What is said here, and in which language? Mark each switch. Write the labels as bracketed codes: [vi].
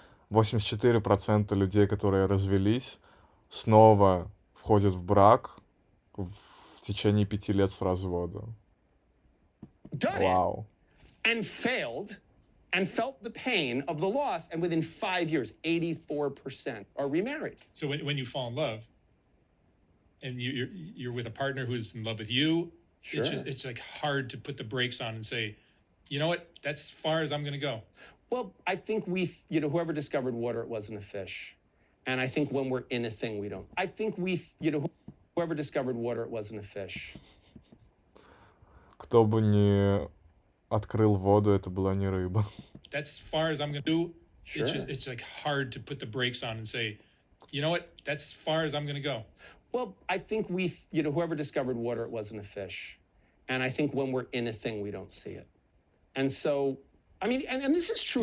[ru] 84% людей, которые развелись, снова входят в брак в течение 5 лет с развода. [en] done [ru] Вау. [en] it and failed and felt the pain of the loss, and within 5 years, 84% are remarried. So when you fall in love, and you're with a partner who's in love with you, Sure. it's like hard to put the brakes on and say, you know what, that's as far as I'm going to go. Well, I think whoever discovered water, it wasn't a fish. And I think when we're in a thing, we don't. I think whoever discovered water, it wasn't a fish. [ru] Кто бы не открыл воду, это была не рыба. [en] That's as far as I'm going to do. Sure. It's like hard to put the brakes on and say, you know what, that's as far as I'm going to go. Well, I think whoever discovered water, it wasn't a fish. And I think when we're in a thing, we don't see it. And so, I mean, and this is true